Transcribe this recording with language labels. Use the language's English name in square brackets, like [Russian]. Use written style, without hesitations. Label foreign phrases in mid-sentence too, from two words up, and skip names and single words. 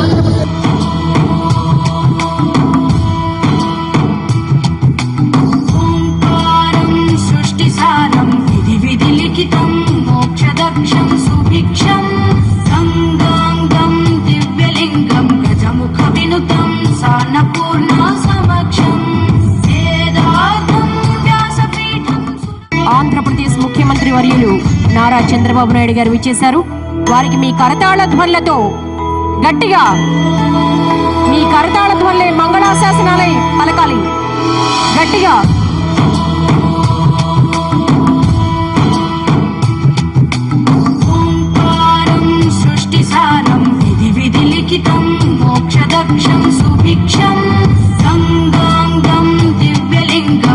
[Sanskrit] मोक्षदक्षं सुभिक्षं गंगांगं दिव्यलिंगं गजमुखविनुतं सान्नपूर्णा समक्षं वेदार्थं व्यासपीठं. [Telugu] ఆంధ్రప్రదేశ్ ముఖ్యమంత్రి వర్యులు నారా చంద్రబాబు నాయుడు గారు విచ్చేశారు. వారికి మీ కరతాళ ధ్వనులతో గట్టిగా మీ కరతాళ ధ్వనులే మంగళాశాసనాలై పలకాలి. గట్టిగా [Sanskrit] मोक्षदक्षं सुभिक्षं गंगांगं दिव्यलिंगं